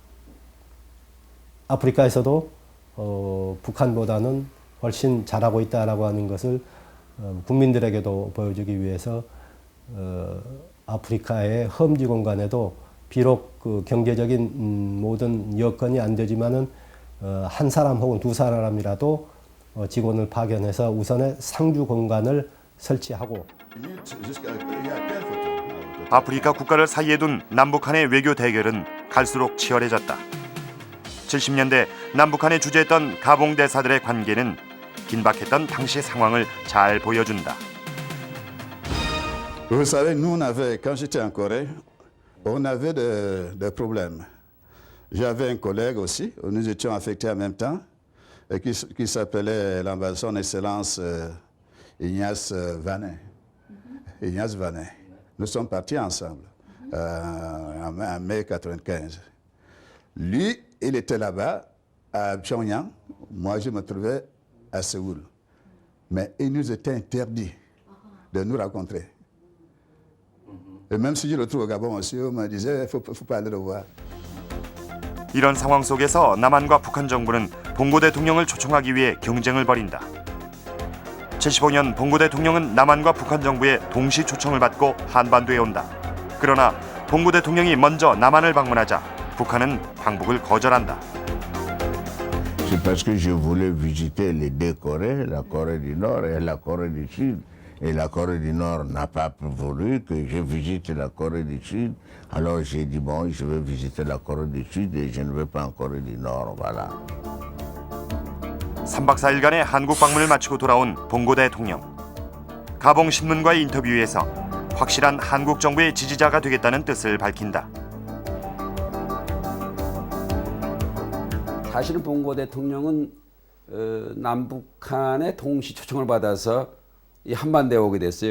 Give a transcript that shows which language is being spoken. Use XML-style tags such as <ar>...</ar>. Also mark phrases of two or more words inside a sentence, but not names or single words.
<ko>아프리카에서도 북한보다는 훨씬 잘하고 있다라고 하는 것을 국민들에게도 보여주기 위해서 아프리카의 험지 공간에도 비록 그 경제적인 모든 여건이 안 되지만은 한 사람 혹은 두 사람이라도 직원을 파견해서 우선의 상주 공간을 설치하고 아프리카 국가를 사이에 둔 남북한의 외교 대결은 갈수록 치열해졌다. 70년대 남북한에 주재했던 가봉 대사들의 관계는 긴박했던 당시 상황을 잘 보여준다.</ko> <fr>Vous savez, nous, quand j'étais en Corée, on avait des problèmes. J'avais un collègue aussi, nous étions affectés en même temps, qui s'appelait l'ambassadeur en excellence Ignace Vanet. Ignace Vanet. Nous sommes partis ensemble en mai 1995. Lui, il était là-bas, à Pyongyang. Moi, je me trouvais à Séoul. Mais il nous était interdit de nous rencontrer. Et même si je le trouve au Gabon aussi, on me disait, il ne faut pas aller le voir.</fr> <ko>이런 상황 속에서 남한과 북한 정부는 봉고 대통령을 초청하기 위해 경쟁을 벌인다. 75년 봉고 대통령은 남한과 북한 정부의 동시 초청을 받고 한반도에 온다. 그러나 봉고 대통령이 먼저 남한을 방문하자 북한은 방북을 거절한다.</ko> <fr>C'est parce que je voulais visiter les deux Corées, la Corée du Nord et la Corée du Sud. Et la Corée du Nord n'a pas voulu que je visite la Corée du Sud. Alors j'ai dit, bon, je vais visiter la Corée du Sud et je ne vais pas en Corée du Nord, voilà.</fr> <ko>3박 4일간의 한국 방문을 마치고 돌아온 봉고 대통령. 가봉 신문과의 인터뷰에서 확실한 한국 정부의 지지자가 되겠다는 뜻을 밝힌다. 사실은 봉고 대통령은 남북한의 동시 초청을 받아서 이 한반도에 오게 됐어요.</ko>